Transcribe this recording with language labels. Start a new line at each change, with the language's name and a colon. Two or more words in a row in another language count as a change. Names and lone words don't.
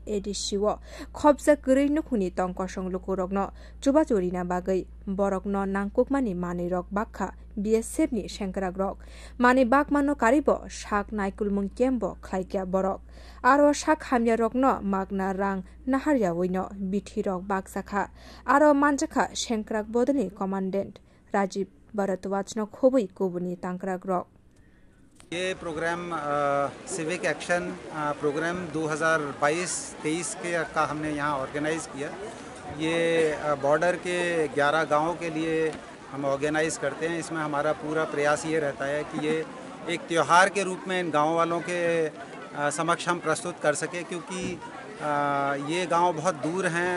Kok Borok: edisiwo khobja gurei nukhuni tongkosong lukurokno chuba chorina bagai borokno nangkukmani manirok bakha BSF ni Sengkragrok mani bakmano karibo shak naikulmung kembo khlaikya borok aro shak hamya rokno magna rang naharya wino bithirok baksakha aro manjakha Sengkrak Bodoni Commandant Rajiv Bharadwaj no khobui kubuni tangkragrok
Hindi: ये प्रोग्राम सिविक एक्शन प्रोग्राम 2022-23 का हमने यहाँ ऑर्गेनाइज किया। ये बॉर्डर के 11 गांवों के लिए हम ऑर्गेनाइज करते हैं। इसमें हमारा पूरा प्रयास ये रहता है कि ये एक त्यौहार के रूप में इन गांव वालों के समक्ष हम प्रस्तुत कर सकें, क्योंकि ये गांव बहुत दूर हैं।